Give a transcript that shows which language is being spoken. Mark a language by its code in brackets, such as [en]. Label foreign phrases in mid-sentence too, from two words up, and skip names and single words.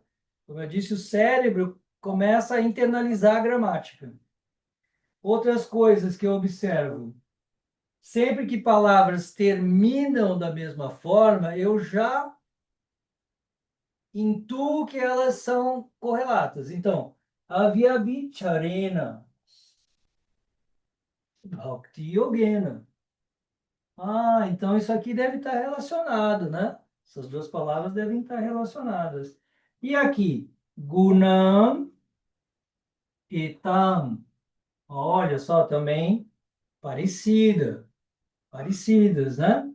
[pt] Como eu disse, o cérebro começa a internalizar a gramática. Outras coisas que eu observo. Sempre que palavras terminam da mesma forma, eu já intuo que elas são correlatas. [sa] Então, havia vicharena, bhakti yogena. [pt] Ah, então isso aqui deve estar relacionado, né? Essas duas palavras devem estar relacionadas. E aqui, gunam e tam. Olha só, também parecida, parecidas, né?